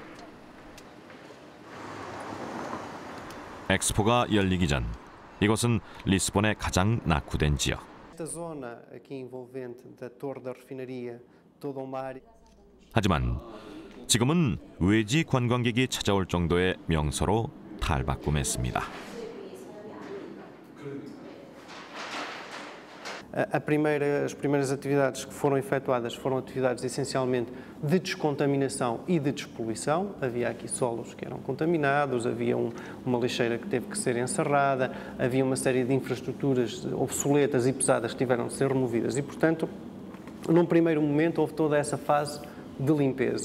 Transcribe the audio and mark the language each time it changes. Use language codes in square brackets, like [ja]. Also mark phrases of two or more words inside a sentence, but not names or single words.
[ko] 엑스포가 열리기 전 이곳은 리스본의 가장 낙후된 지역. 하지만 지금은 외지 관광객이 찾아올 정도의 명소로 탈바꿈했습니다. [pt] As primeiras atividades que foram efetuadas foram atividades essencialmente de descontaminação e de despoluição. Havia aqui solos que eram contaminados, havia uma lixeira que teve que ser encerrada, havia uma série de infraestruturas obsoletas e pesadas que tiveram de ser removidas e, portanto, num primeiro momento houve toda essa fase de limpeza.